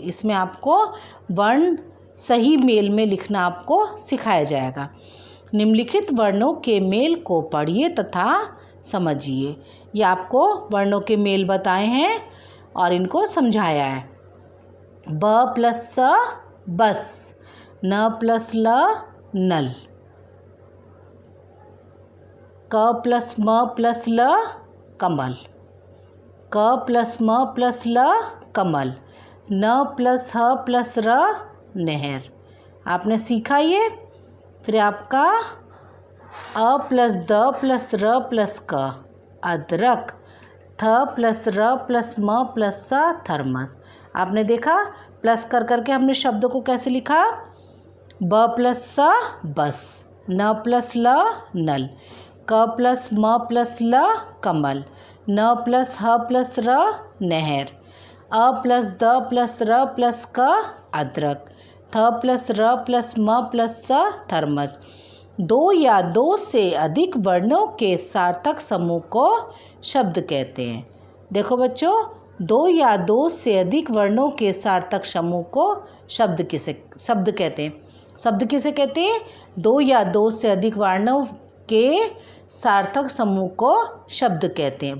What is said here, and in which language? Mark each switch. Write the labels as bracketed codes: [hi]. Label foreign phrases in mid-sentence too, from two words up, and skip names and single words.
[hi] इसमें आपको वर्ण सही मेल में लिखना आपको सिखाया जाएगा। निम्नलिखित वर्णों के मेल को पढ़िए तथा समझिए। ये आपको वर्णों के मेल बताए हैं और इनको समझाया है। ब प्लस स बस, न प्लस ल नल, क प्लस म प्लस ल कमल, क प्लस म प्लस ल कमल, न प्लस ह प्लस र नहर। आपने सीखा ये। फिर आपका अ प्लस द प्लस र प्लस क अदरक, थ प्लस र प्लस म प्लस स थर्मस। आपने देखा प्लस कर करके हमने शब्दों को कैसे लिखा। ब प्लस स बस, न प्लस ल नल, क प्लस म प्लस ल कमल, न प्लस ह प्लस र नहर, अ प्लस द प्लस र प्लस क अदरक, थ प्लस र प्लस म प्लस स थर्मस। दो या दो से अधिक वर्णों के सार्थक समूह को शब्द कहते हैं। देखो बच्चों, दो या दो से अधिक वर्णों के सार्थक समूह को शब्द कहते हैं। शब्द किसे कहते हैं? दो या दो से अधिक वर्णों के सार्थक समूह को शब्द कहते हैं।